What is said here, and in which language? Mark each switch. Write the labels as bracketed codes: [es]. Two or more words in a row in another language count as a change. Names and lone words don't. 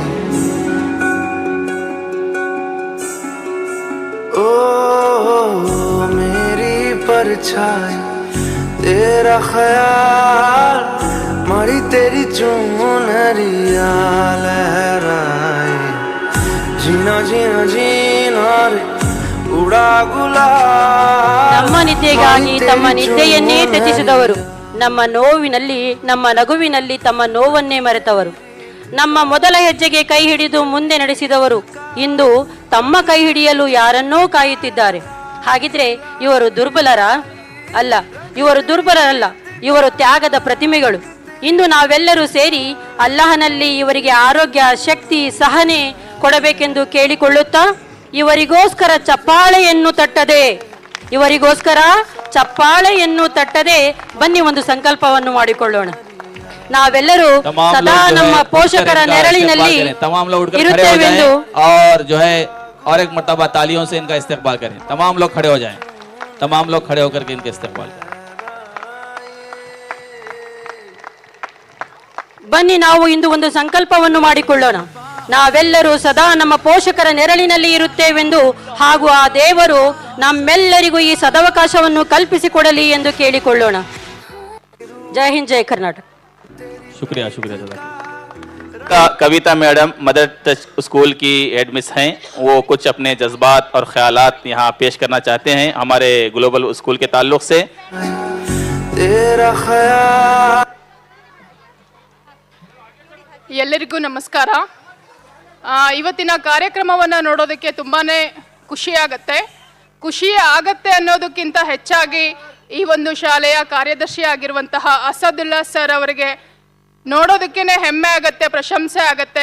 [hi] ओ मेरी परछाई, तेरा ख्याल मारी तेरी चुनरिया लहराए। जीना जीना जीना रे उड़ा गुलाल। [kn] ನಮ್ಮ ನಿದ್ದೆಗಾಗಿ ತಮ್ಮ ನಿದ್ದೆಯನ್ನೇ ತ್ಯಜಿಸಿದವರು, ನಮ್ಮ ನೋವಿನಲ್ಲಿ ನಮ್ಮ ನಗುವಿನಲ್ಲಿ ತಮ್ಮ ನೋವನ್ನೇ ಮರೆತವರು, ನಮ್ಮ ಮೊದಲ ಹೆಜ್ಜೆಗೆ ಕೈ ಹಿಡಿದು ಮುಂದೆ ನಡೆಸಿದವರು ಇಂದು ತಮ್ಮ ಕೈ ಹಿಡಿಯಲು ಯಾರನ್ನೋ ಕಾಯುತ್ತಿದ್ದಾರೆ. ಹಾಗಿದ್ರೆ ಇವರು ದುರ್ಬಲರ? ಅಲ್ಲ, ಇವರು ದುರ್ಬಲರಲ್ಲ, ಇವರು ತ್ಯಾಗದ ಪ್ರತಿಮೆಗಳು. ಇಂದು ನಾವೆಲ್ಲರೂ ಸೇರಿ ಅಲ್ಲಾಹನಲ್ಲಿ ಇವರಿಗೆ ಆರೋಗ್ಯ, ಶಕ್ತಿ, ಸಹನೆ ಕೊಡಬೇಕೆಂದು ಕೇಳಿಕೊಳ್ಳುತ್ತಾ ಇವರಿಗೋಸ್ಕರ ಚಪ್ಪಾಳೆಯನ್ನು ತಟ್ಟದೆ ಬನ್ನಿ ಒಂದು ಸಂಕಲ್ಪವನ್ನು ಮಾಡಿಕೊಳ್ಳೋಣ. ನಾವೆಲ್ಲರೂ ಸದಾ ನಮ್ಮ ಪೋಷಕರ ನೆರಳಿನಲ್ಲಿ ಇರುತ್ತೇವೆಂದು [hi] और जो है और एक मर्तबा तालियों से इनका इस्तेकबाल करें। तमाम लोग खड़े हो जाएं, तमाम लोग खड़े होकर के इनका इस्तेकबाल करें। [kn] ಬನ್ನಿ ನಾವು ಇಂದು ಒಂದು ಸಂಕಲ್ಪವನ್ನು ಮಾಡಿಕೊಳ್ಳೋಣ. ನಾವೆಲ್ಲರೂ ಸದಾ ನಮ್ಮ ಪೋಷಕರ ನೆರಳಿನಲ್ಲಿ ಇರುತ್ತೇವೆಂದು ಹಾಗೂ ಆ ದೇವರು ನಮ್ಮೆಲ್ಲರಿಗೂ ಈ ಸದವಕಾಶವನ್ನು ಕಲ್ಪಿಸಿಕೊಡಲಿ ಎಂದು ಕೇಳಿಕೊಳ್ಳೋಣ. ಜೈ ಹಿಂದ್, ಜೈ ಕರ್ನಾಟಕ. [hi] शुक्रिया शुक्रिया कविता मैडम मदर टच स्कूल की हेडमिस हैं, वो कुछ अपने जज्बात और ख्यालात यहाँ पेश करना चाहते हैं हमारे ग्लोबल स्कूल के ताल्लुक से। [kn] ಎಲ್ಲರಿಗೂ ನಮಸ್ಕಾರ. ಇವತ್ತಿನ ಕಾರ್ಯಕ್ರಮವನ್ನು ನೋಡೋದಕ್ಕೆ ತುಂಬಾನೇ ಖುಷಿ ಆಗತ್ತೆ ಅನ್ನೋದಕ್ಕಿಂತ ಹೆಚ್ಚಾಗಿ ಈ ಒಂದು ಶಾಲೆಯ ಕಾರ್ಯದರ್ಶಿ ಆಗಿರುವಂತಹ ಅಸದುಲ್ಲಾ ಸರ್ ಅವರಿಗೆ ನೋಡೋದಕ್ಕೇನೆ ಹೆಮ್ಮೆ ಆಗತ್ತೆ, ಪ್ರಶಂಸೆ ಆಗತ್ತೆ.